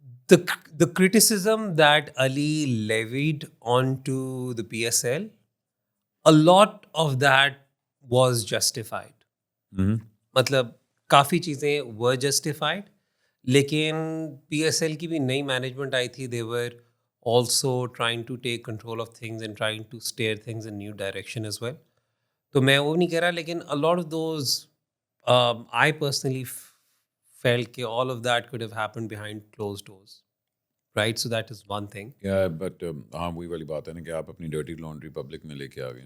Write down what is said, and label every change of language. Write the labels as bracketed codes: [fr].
[en] The criticism that Ali levied onto the PSL, a lot of that was justified. [ur] مطلب کافی چیزیں [en] were justified، [ur] لیکن P S L کی بھی نئی management I تھی. [en] they were also trying to take control of things and trying to steer things in new direction as well. [ur] تو میں وہ نہیں کہہ رہا، لیکن [en] a lot of those I personally felt کہ all of that could have happened behind closed doors, right? So that is one thing. Yeah, but [ur] ہاں وہی والی بات ہے نا کہ آپ اپنی ڈرٹی لانڈری پبلک میں لے کے آ گئے.